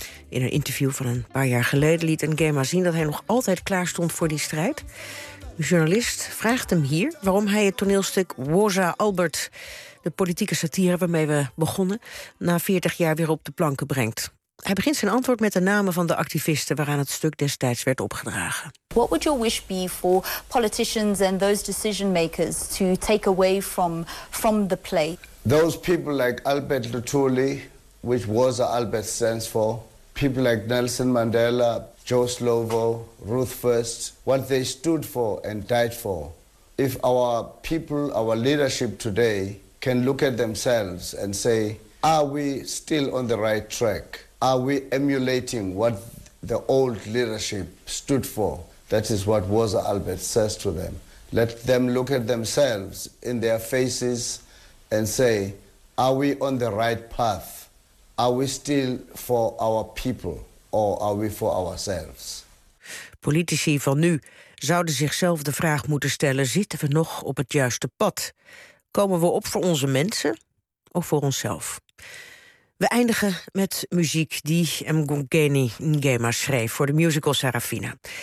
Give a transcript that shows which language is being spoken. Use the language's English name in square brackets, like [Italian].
[Dutch] In een interview van een paar jaar geleden liet Ngema zien dat hij nog altijd klaar stond voor die strijd. Een journalist vraagt hem hier waarom hij het toneelstuk Woza Albert, de politieke satire waarmee we begonnen, na 40 jaar weer op de planken brengt. Hij begint zijn antwoord met de namen van de activisten waaraan het stuk destijds werd opgedragen. [English] What would your wish be for politicians and those decision makers to take away from the play? Those people like Albert Luthuli, which Woza Albert stands for, people like Nelson Mandela, Joe Slovo, Ruth First, what they stood for and died for. If our people, our leadership today can look at themselves and say, are we still on the right track? Are we emulating what the old leadership stood for? That is what Woza Albert says to them. Let them look at themselves in their faces and say, are we on the right path? Are we still for our people or are we for ourselves? [Dutch] Politici van nu zouden zichzelf de vraag moeten stellen: zitten we nog op het juiste pad? Komen we op voor onze mensen of voor onszelf? We eindigen met muziek die Mongeni Ngema schreef voor de musical Sarafina.